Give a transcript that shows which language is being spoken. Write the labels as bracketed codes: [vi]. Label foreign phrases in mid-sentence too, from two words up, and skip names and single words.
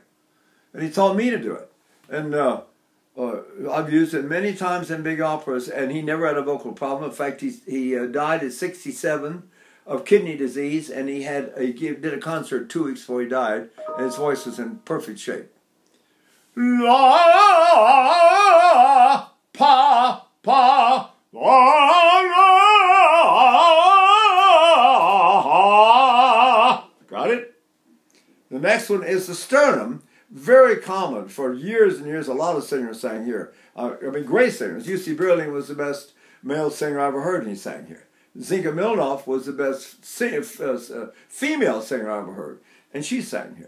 [en] And he taught me to do it. And I've used it many times in big operas, and he never had a vocal problem. In fact, he died at 67 of kidney disease, and he did a concert 2 weeks before he died, and his voice was in perfect shape. La, pa, pa, la, la. Got it? The next one is the sternum. Very common. For years and years, a lot of singers sang here. Great singers. U.C. Berling was the best male singer I ever heard, and he sang here. Zinka Milnoff was the best female singer I ever heard, and she sang here.